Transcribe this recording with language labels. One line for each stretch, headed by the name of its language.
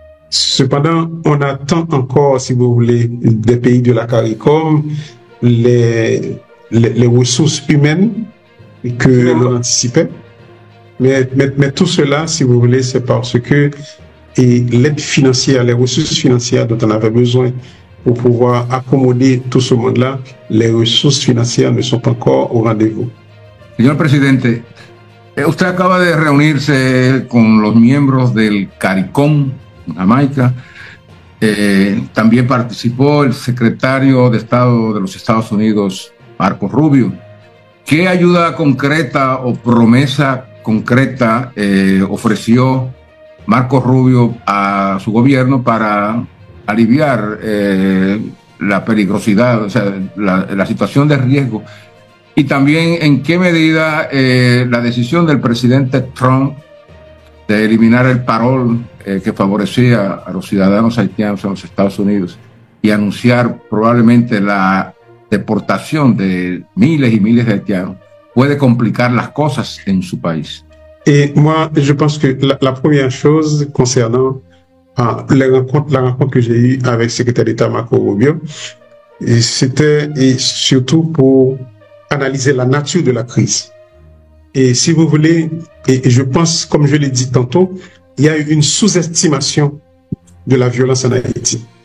French: Cependant, on attend encore, si vous voulez, des pays de la CARICOM, les ressources humaines que l'on anticipait. Mais tout cela, si vous voulez, c'est parce que l'aide financière, les ressources financières dont on avait besoin pour pouvoir accommoder tout ce monde-là, les ressources financières ne sont pas encore au rendez-vous.
Spanish: Señor presidente, usted acaba de reunirse con los miembros del CARICOM, Jamaica. También participó el secretario de Estado de los Estados Unidos, Marco Rubio. ¿Qué ayuda concreta o promesa concreta ofreció Marco Rubio a su gobierno para aliviar la peligrosidad, o sea, la situación de riesgo? Y también en qué medida la decisión del presidente Trump de eliminar el parol que favorecía a los ciudadanos haitianos en los Estados Unidos y anunciar probablemente la deportación de miles y miles de haitianos puede complicar las cosas en su país.
French: Et moi, je pense que la première chose concernant la rencontre que j'ai eue avec le secrétaire d'État Marco Rubio, c'était surtout pour analyser la nature de la crise. Et si vous voulez, et je pense, comme je l'ai dit tantôt, il y a eu une sous-estimation de la violence en Haïti.